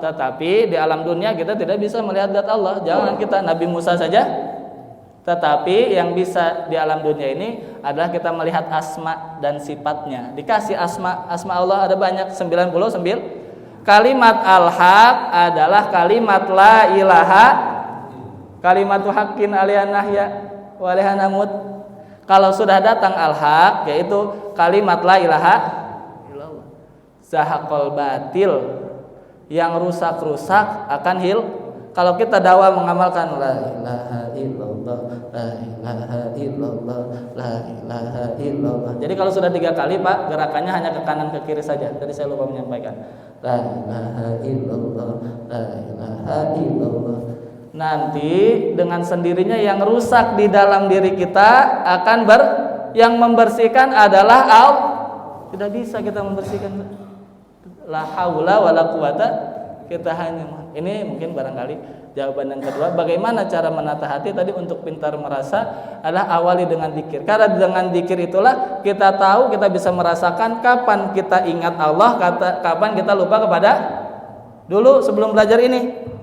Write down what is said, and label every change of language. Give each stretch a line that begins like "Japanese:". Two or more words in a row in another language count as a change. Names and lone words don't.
Indonesian: Tetapi di alam dunia kita tidak bisa melihat zat Allah. Jangan kita Nabi Musa saja Tetapi yang bisa di alam dunia ini adalah kita melihat asma dan sifatnya. Dikasih asma Allah ada banyak, 99.
Arabic: كلمة الحق adalah كلمة لا إله، كلمة حق عليها نحيا وعليها نموت.
Indonesian: Kalau sudah datang al-haq, yaitu kalimat
Arabic: لا إله إلا الله، زهق الباطل,
Indonesian: yang rusak-rusak akan Kalau kita dakwah mengamalkan
Arabic: لا إله إلا الله، لا إله إلا الله، لا إله إلا الله.
Indonesian: Jadi kalau sudah 3 kali Pak, gerakannya hanya ke kanan ke kiri saja. Tadi saya lupa menyampaikan.
Arabic: لا إله إلا الله، لا إله إلا الله.
Indonesian: Nanti dengan sendirinya yang rusak di dalam diri kita akan yang membersihkan adalah Allah. Tidak bisa kita membersihkan.
Arabic: لا حول ولا قوة,
Indonesian: kita hanya ini mungkin barangkali jawaban yang kedua. Bagaimana cara menata hati tadi untuk pintar merasa adalah awali dengan dzikir. Karena dengan dzikir itulah kita tahu, kita bisa merasakan kapan kita ingat Allah, kapan kita lupa kepada dulu sebelum belajar ini.